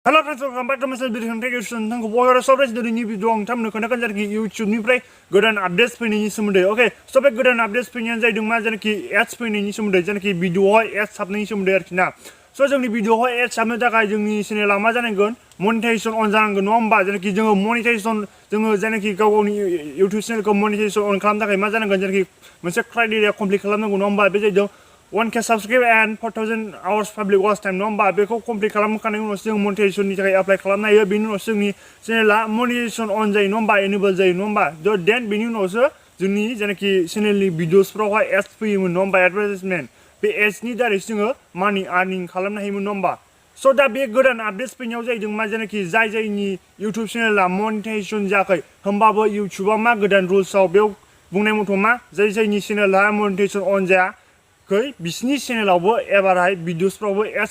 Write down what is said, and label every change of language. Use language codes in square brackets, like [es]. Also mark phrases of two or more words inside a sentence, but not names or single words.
[en] Hello friends, welcome back to my channel. [brx] Nोंथांखौ बयबो सरप्राइज दिनैनि भिडिअ आं थामनो खोन्थागोन जायखि इउटिउबनिफ्राय गोदान आपडेट्स फैनायनि सोमोन्दै ओके स' बे गोदान आपडेट्स फैनायानो जाहैदों मा जायखि एड्स फैनायनि सोमोन्दै जायखि भिडिअआवहाय एड्स हाबनायनि सोमोन्दै आरोखि ना स' जोंनि भिडिअआवहाय एड्स हाबनो थाखाय जोंनि चेनेला मा जानांगोन [en] monetization on [brx] जानांगोन नङा होमबा जायखि जोङो मनिटाइजेसन जोङो जायखि गाव गावनि इउटिउब चेनेलखौ [en] monetization on [brx] खालामनो थाखाय मा जानांगोन जायखि मोनसे [en] criteria complete [brx] खालामनांगौ नङा होमबा बे जाहैदों [en] 1K subscribe and 4,000 hours public watch time [brx] नङा होमबा बेखौ कमप्लिट खालामखांनायनि उनावसो जों मनिटाइजेसननि थाखाय एप्लाइ खालामनो हायो बेनि उनावसो जोंनि चेनेला [en] monetization on [brx] जायो नङा होमबा एनेबल जायो नङा होमबा देन बेनि उनावसो जोंनि जायखि चेनेलनि भिडिअसफ्रावहाय एड्स फैयोमोन नङा होमबा एडभार्टाइजमेन्ट बे एड्सनि दारैसो जोङो मानि आर्निं खालामनो हायोमोन नङा होमबा स' दा बे गोदान आपडेट्स फैनायाव जाहैदों मा जायखि जायनि इउटिउब चेनेला मनिटाइजेसन जायाखै होमबाबो इउटिउबा मा गोदान रुल्सआव बेयाव बुंनाय मथ' मा जायनि चेनेला [en] monetization on [brx] जाया बिसिनि चेनेलावबो एबारहाय भिडिअसफ्रावबो एड्स